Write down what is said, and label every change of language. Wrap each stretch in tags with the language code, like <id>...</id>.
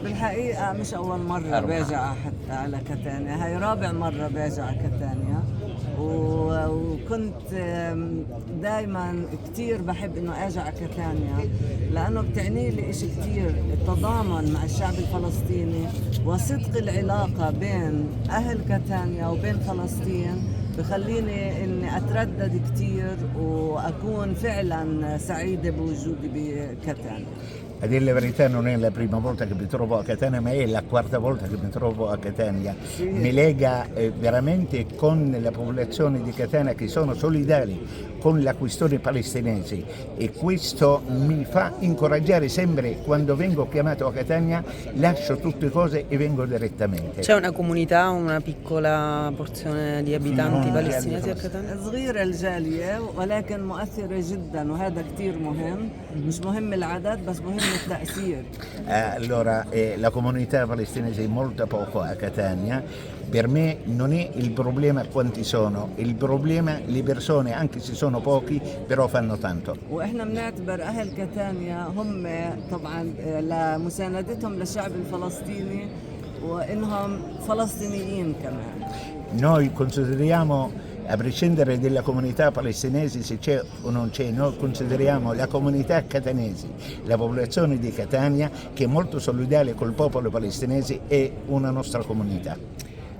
<ar>بالحقيقة مش أول مرة باجي حتى على كتانيا، هاي رابع مرة باجي على كتانيا، وكنت دايما كتير بحب إنه أجي على كتانيا لأنه بتعني لي إشي كتير، التضامن مع الشعب الفلسطيني وصدق العلاقة بين أهل كتانيا وبين فلسطين بخليني اني اتردد كتير واكون فعلا سعيدة بوجودي بكتانيا.</ar> <it>A dire la verità non è la prima volta che mi trovo a Catania, ma è la quarta volta che mi trovo a Catania. Mi lega veramente con la popolazione di Catania, che sono solidari con la questione palestinese, e questo mi fa incoraggiare sempre. Quando vengo chiamato a Catania lascio tutte cose e vengo direttamente. C'è una comunità, una piccola porzione di abitanti No, palestinesi a Catania?</it> <ar>صغيرة الجالية ولكن مؤثرة جدا، وهذا كتير مهم. مش مهم العدد بس مهم التأثير.</ar> <it>Allora, la comunità palestinese è molto poco a Catania. Per me non è il problema quanti sono, il problema le persone, anche se sono pochi, però fanno tanto.</it> <ar>واحنا بنعتبر اهل كاتانيا هم طبعا لمساندتهم للشعب الفلسطيني وانهم فلسطينيين كمان.</ar> <it>Noi consideriamo, a prescindere della comunità palestinese se c'è o non c'è, noi consideriamo la comunità catanese, la popolazione di Catania, che è molto solidale col popolo palestinese, e una nostra comunità.</it>